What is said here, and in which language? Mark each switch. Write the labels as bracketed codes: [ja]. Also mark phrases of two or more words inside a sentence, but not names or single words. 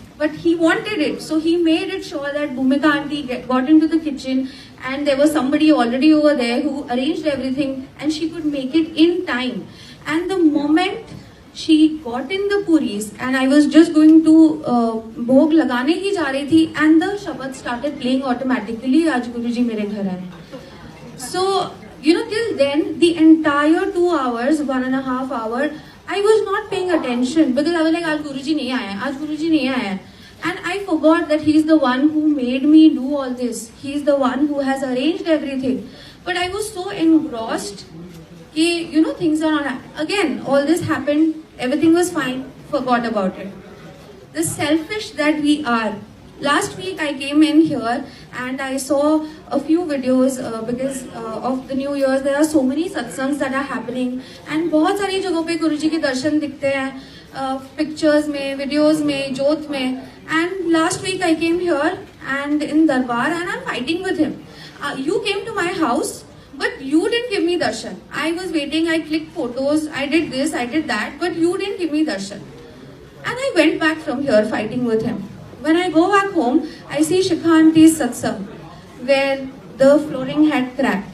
[en] But he wanted it, so he made it sure that Bhumika auntie got into the kitchen, and there was somebody already over there who arranged everything, and she could make it in time. And the moment she got in the puris, and I was just going to [hi] भोग लगाने ही जा रही थी, [en] and the shabad started playing automatically. [hi] आज गुरुजी मेरे घर आए. [en] So till then, the entire 2 hours, 1.5 hours, I was not paying attention because I was like, [hi] आज गुरुजी नहीं आया, आज गुरुजी नहीं आया. [en] And I forgot that he's the one who made me do all this. He's the one who has arranged everything. But I was so engrossed that, things are not happening. Again, all this happened, everything was fine, forgot about it. The selfish that we are. Last week I came in here and I saw a few videos because of the New Year's. There are so many satsangs that are happening, and [hi] बहुत सारी जगहों पे गुरुजी के दर्शन दिखते हैं, pictures में, videos में, जोत में. [en] And last week I came here and in Darbar, and I'm fighting with him. You came to my house, but you didn't give me darshan. I was waiting, I clicked photos, I did this, I did that, but you didn't give me darshan. And I went back from here fighting with him. When I go back home, I see Shikha auntie's satsang, where the flooring had cracked.